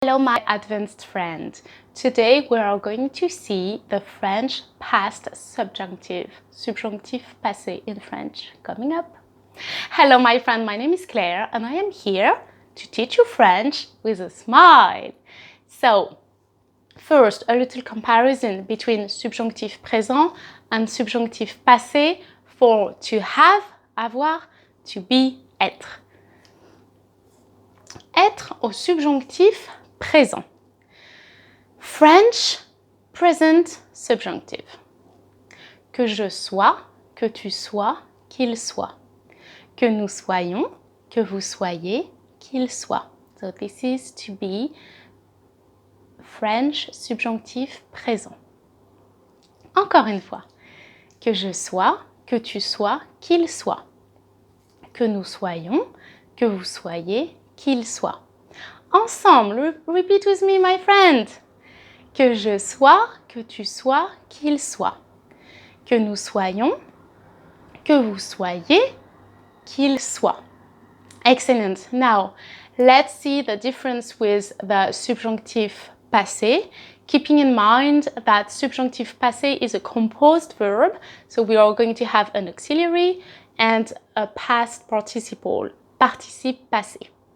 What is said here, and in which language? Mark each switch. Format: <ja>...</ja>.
<en>Hello my advanced friend. Today we are going to see the French past subjunctive, subjunctif passé in French, coming up. Hello my friend, my name is Claire and I am here to teach you French with a smile. So, first, a little comparison between subjonctif présent and subjonctif passé for to have, avoir, to be, être.</en> <fr>Être au subjonctif présent.</fr> <en>French present subjunctive.</en> <fr>Que je sois, que tu sois, qu'il soit. Que nous soyons, que vous soyez, qu'il soit.</fr> <en>So this is to be French subjonctif présent.</en> <fr>Encore une fois. Que je sois, que tu sois, qu'il soit. Que nous soyons, que vous soyez, qu'il soit.</fr> <en>Ensemble, repeat with me, my friend.</en> <fr>Que je sois, que tu sois, qu'il soit. Que nous soyons, que vous soyez, qu'il soit.</fr> <en>Excellent. Now, let's see the difference with the subjunctif passé, keeping in mind that subjunctif passé is a composed verb, so we are going to have an auxiliary and a past participle, participe passé.</en>